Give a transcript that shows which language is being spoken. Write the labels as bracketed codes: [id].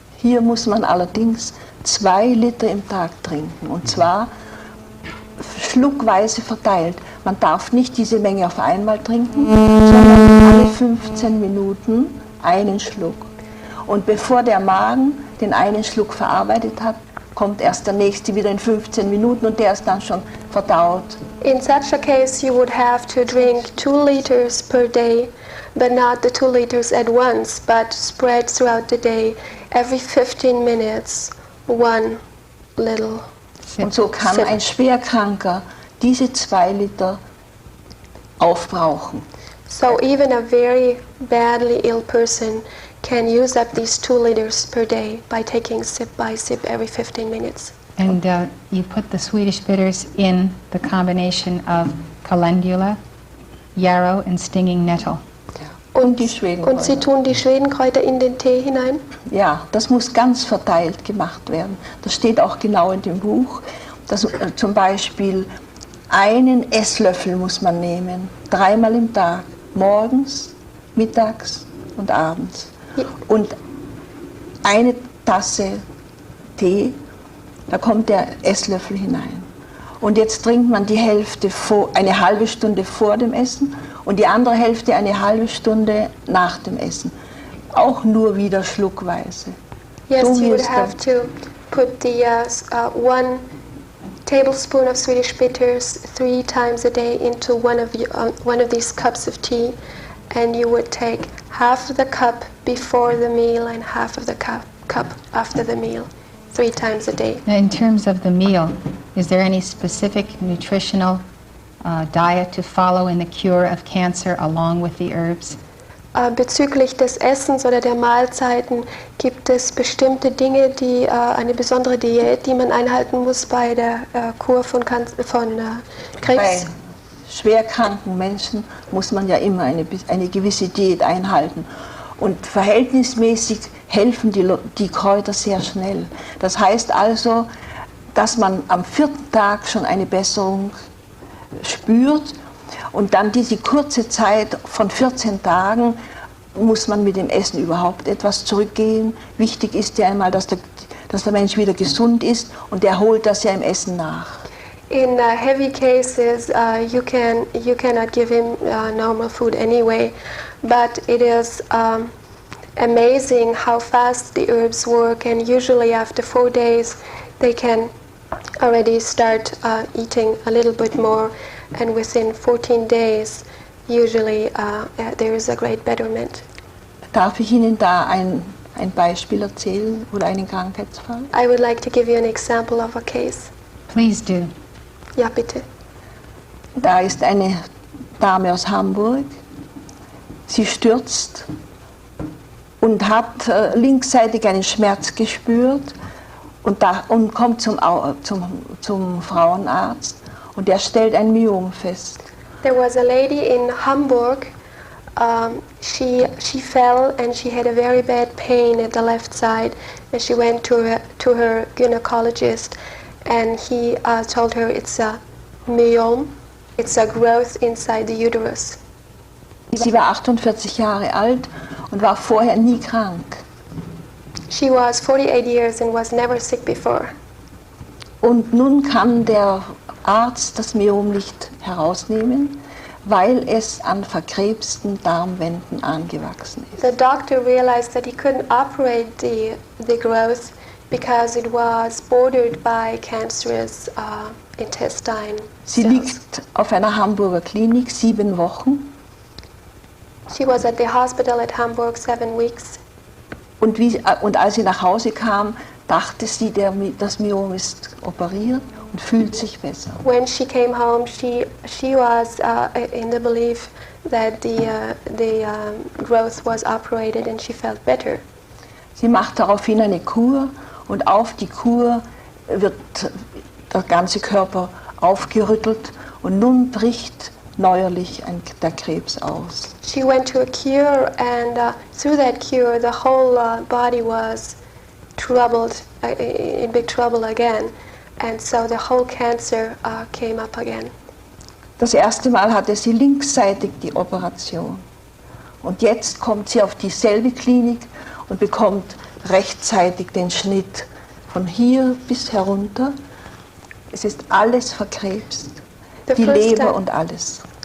[de] Hier muss man allerdings 2 Liter im Tag trinken, und zwar schluckweise verteilt. Man darf nicht diese Menge auf einmal trinken, sondern alle 15 Minuten einen Schluck. Und bevor der Magen den einen Schluck verarbeitet hat, kommt erst der nächste wieder in 15 Minuten und der ist dann schon verdaut. [en] In such a case, you would have to drink 2 liters per day, but not the 2 liters at once, but spread throughout the day, every 15 minutes, one little. [de] Und so kann ein Schwerkranker diese 2 Liter aufbrauchen. [en] So even a very badly ill person can use up these 2 liters per day by taking sip by sip every 15 minutes. And you put the Swedish bitters in the combination of calendula, yarrow, and stinging nettle. [de] Und die Und Schwedenkräuter. Sie tun die Schwedenkräuter in den Tee hinein? Ja, das muss ganz verteilt gemacht werden. Das steht auch genau in dem Buch. Dass, zum Beispiel 1 Esslöffel muss man nehmen, 3-mal im Tag, morgens, mittags und abends. Ja. Und 1 Tasse Tee, da kommt der Esslöffel hinein. Und jetzt trinkt man die Hälfte eine halbe Stunde vor dem Essen und die andere Hälfte eine halbe Stunde nach dem Essen. Auch nur wieder schluckweise. [en] Yes, [de] So [en] you [de] wie [en] would [de] es [en] have to put the 1 tablespoon of Swedish bitters 3 times a day into one of these cups of tea, and you would take half of the cup before the meal and half of the cup after the meal, 3 times a day. Now, in terms of the meal, is there any specific nutritional diet to follow in the cure of cancer along with the herbs? [de] Bezüglich des Essens oder der Mahlzeiten gibt es bestimmte Dinge, eine besondere Diät, die man einhalten muss bei der Kur von Krebs? Bei schwerkranken Menschen muss man ja immer eine gewisse Diät einhalten. Und verhältnismäßig helfen die Kräuter sehr schnell. Das heißt also, dass man am 4. Tag schon eine Besserung spürt. Und dann diese kurze Zeit von 14 Tagen muss man mit dem Essen überhaupt etwas zurückgehen. Wichtig ist ja einmal, dass der Mensch wieder gesund ist und er holt das ja im Essen nach. [en] In heavy cases, you cannot give him normal food anyway, but it is amazing how fast the herbs work, and usually after 4 days they can already start eating a little bit more, and within 14 days usually there is a great betterment. [de] Darf ich Ihnen da ein Beispiel erzählen oder einen Krankheitsfall? [en] I would like to give you an example of a case. Please do. [de] Ja, bitte. Da ist eine Dame aus Hamburg, sie stürzt und hat linksseitig einen Schmerz gespürt und kommt zum Frauenarzt und der stellt ein Myom fest. [en] There was a lady in Hamburg. She fell and she had a very bad pain at the left side, and she went to her gynecologist, and he told her it's a myom, it's a growth inside the uterus. [de] Sie war 48 Jahre alt und war vorher nie krank. [en] She was 48 years and was never sick before. [de] Und nun kann der Arzt das Myom nicht herausnehmen, weil es an verkrebsten Darmwänden angewachsen ist. [en] The doctor realized that he couldn't operate the growth because it was bordered by cancerous intestine [de] Sie [en] cells. [de] liegt auf einer Hamburger Klinik 7 Wochen [en] She was at the hospital at Hamburg 7 weeks. [de] und als sie nach Hause kam, dachte sie, das Myom ist operiert und fühlt sich besser. [en] When she came home, she was in the belief that the growth was operated, and she felt better. [de] Sie macht daraufhin eine Kur und auf die Kur wird der ganze Körper aufgerüttelt und nun bricht neuerlich der Krebs aus. [en] She went to a cure, and through that cure, the whole body was troubled, in big trouble again, and so the whole cancer came up again. [de] Das erste Mal hatte sie linksseitig die Operation und jetzt kommt sie auf dieselbe Klinik und bekommt rechtzeitig den Schnitt von hier bis herunter. Es ist alles verkrebst, die Leber und alles.